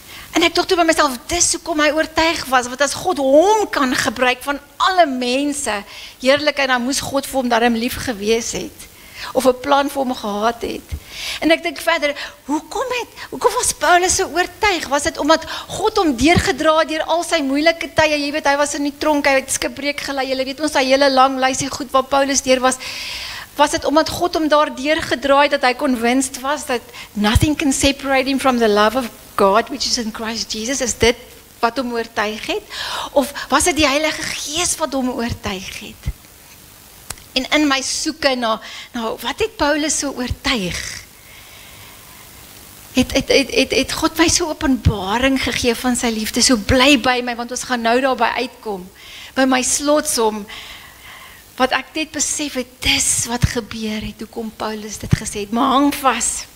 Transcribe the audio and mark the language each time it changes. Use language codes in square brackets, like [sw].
[af] En ek dink toe by myself, dis hoekom hy oortuig was, want as God hom kan gebruik van alle mense, heerlikheid, dan moes God vir hom daarom lief gewees het, of 'n plan vir hom gehad het. En ek dink verder, hoekom was Paulus so oortuig? Was dit omdat God hom deurgedra deur al sy moeilike tye? Jy weet, hy was in die tronk, hy het skipbreek gelei, julle weet ons, hy hele lang lysie goed waar Paulus deur was Was dit omdat God hom daardeur gedraai dat hy [en] convinced was that nothing can separate him from the love of God which is in Christ Jesus? [af] Is dit wat hom oortuig het? Of was dit die Heilige Gees wat hom oortuig het? En in my soeke na wat het Paulus so oortuig? Het God my so openbaring gegee van sy liefde, so bly by my, want ons gaan nou daarby uitkom, by my slotsom, wat ek net besef het, dis wat gebeur het, hoekom Paulus dit gesê het, maar hang vas.